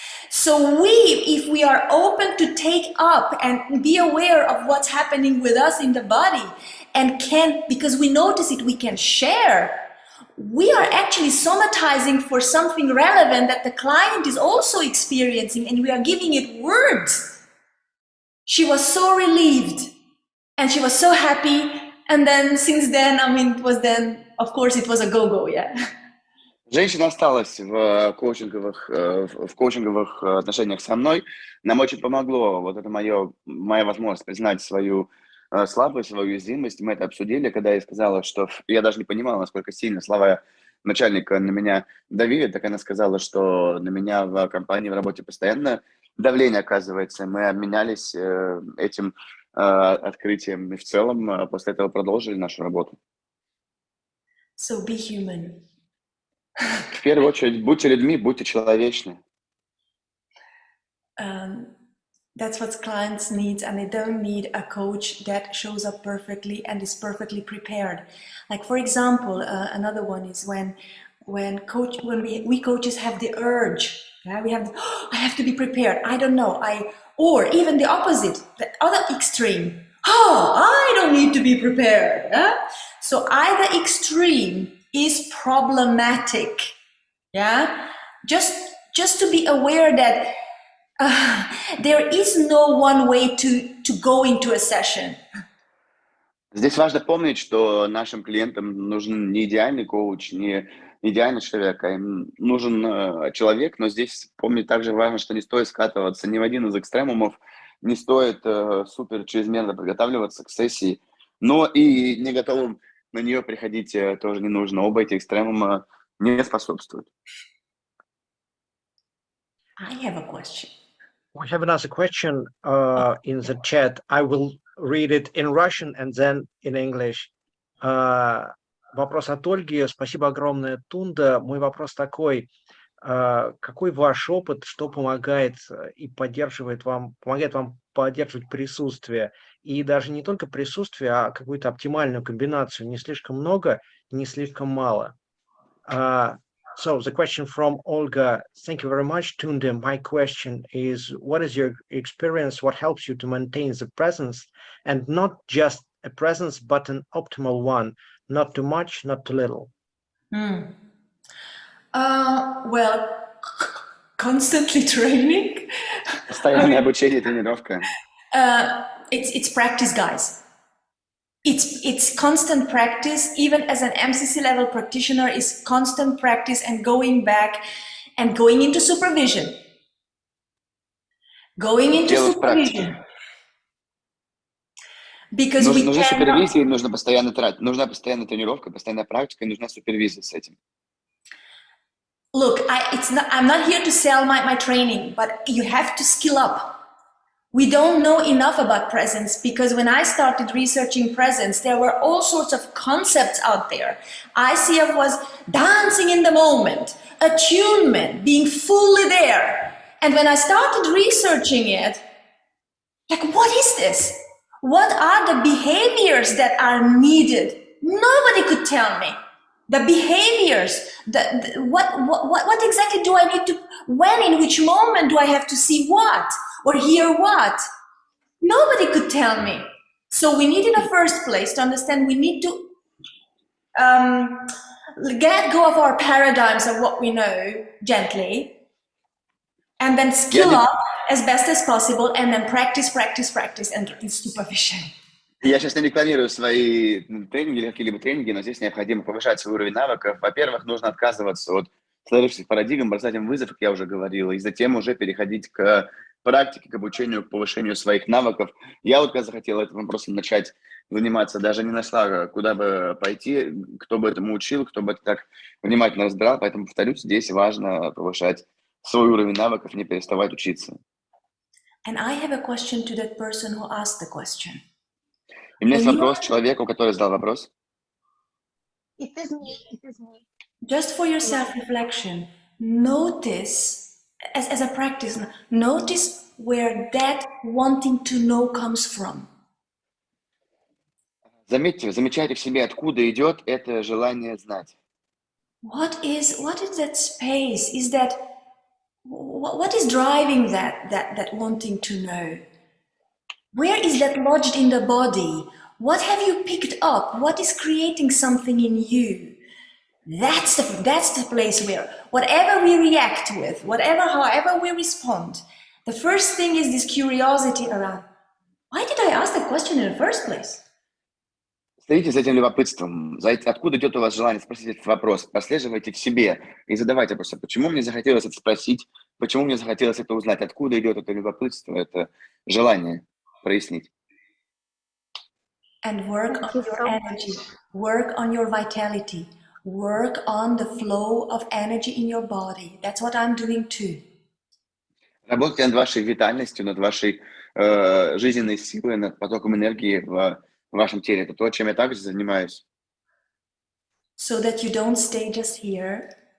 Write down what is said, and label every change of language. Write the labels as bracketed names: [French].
[English] So if we are open to take up and be aware of what's happening with us in the body and because we notice it, we can share, we are actually somatizing for something relevant that the client is also experiencing, and we are giving it words. She was so relieved and she was so happy. And then since then, of course, it was a go-go, yeah. [Russian] Женщина осталась в коучинговых отношениях со мной. Нам очень помогло. Вот это моя возможность признать свою слабость, свою уязвимость. Мы это обсудили, когда я сказала, что я даже не понимала, насколько сильно слова начальника на меня давили. Так она сказала, что на меня в компании, в работе постоянно давление оказывается. Мы обменялись этим открытием и в целом после этого продолжили нашу работу. [English] So be human. [Russian] В первую очередь, будьте людьми, будьте человечны. [English] That's what clients need, and they don't need a coach that shows up perfectly and is perfectly prepared. Like, for example, another one is when we coaches have the urge, yeah, we have I have to be prepared. I don't know. Or even the opposite, the other extreme. I don't need to be prepared. Yeah? So either extreme is problematic. Yeah, just to be aware that there is no one way to go into a session. [Russian] Здесь важно помнить, что нашим клиентам нужен не идеальный коуч, не идеальный человек, а им нужен человек, но здесь помнить также важно, что не стоит скатываться ни в один из экстремумов, не стоит супер чрезмерно подготавливаться к сессии, но и не готовым на нее приходить тоже не нужно. Оба эти экстремума не способствуют. [English] I have a question. We have another question in the chat. I will read it in Russian and then in English. [Russian] Вопрос от Ольги. Спасибо огромное, Тунде. Мой вопрос такой. Какой ваш опыт, что помогает и помогает вам поддерживать присутствие? И даже не только присутствие, а какую-то оптимальную комбинацию. Не слишком много, не слишком мало. [English] So the question from Olga, thank you very much, Tünde. My question is, what is your experience? What helps you to maintain the presence, and not just a presence, but an optimal one, not too much, not too little? Well, constantly training. [Russian] Постоянное обучение, тренировка. [English] It's practice, guys. It's constant practice. Even as an MCC level practitioner, is constant practice and going back and going into supervision. Going into supervision. Because [Russian] нужна супервизия, нужна постоянная тренировка, постоянная практика, и нужна супервизия с этим. [English] Look, I'm not here to sell my training, but you have to skill up. We don't know enough about presence, because when I started researching presence, there were all sorts of concepts out there. ICF was dancing in the moment, attunement, being fully there. And when I started researching it, like, what is this? What are the behaviors that are needed? Nobody could tell me. The behaviors, what exactly do I need to, when, in which moment do I have to see what or hear what? Nobody could tell me. So we need, in the first place, to understand we need to get go of our paradigms of what we know gently, and then skill up as best as possible, and then practice, and supervision. [Russian] Я сейчас не рекламирую свои тренинги или какие-либо тренинги, но здесь необходимо повышать свой уровень навыков. Во-первых, нужно отказываться от сложившихся парадигм, бросать им вызов, как я уже говорил, и затем уже переходить к практике, к обучению, к повышению своих навыков. Я вот когда захотела этим вопросом начать заниматься, даже не нашла, куда бы пойти, кто бы этому учил, кто бы это так внимательно разбирал. Поэтому, повторюсь, здесь важно повышать свой уровень навыков, не переставать учиться. [English] And I have a question to that person who asked the question. [Russian] И у меня есть вопрос человеку, который задал вопрос. [English] It is me. Just for your self-reflection, notice, as a practice, notice where that wanting to know comes from. [Russian] Замечайте в себе, откуда идет это желание знать. [English] What is that space? What is driving that wanting to know? Where is that lodged in the body? What have you picked up? What is creating something in you? That's the place where whatever we react with, however we respond, the first thing is this curiosity around, why did I ask the question in the first place? [Russian] Следите за этим любопытством, откуда идет у вас желание спросить этот вопрос, прослеживайте в себе и задавайте просто, почему мне захотелось это спросить, почему мне захотелось это узнать, откуда идет это любопытство, это желание прояснить. [English] And work on your energy, work on your vitality, work on the flow of energy in your body. That's what I'm doing too. [Russian] Работайте над вашей витальностью, над вашей жизненной силой, над потоком энергии в вашем теле. Это то, чем я также занимаюсь. [English] So that you don't stay just here.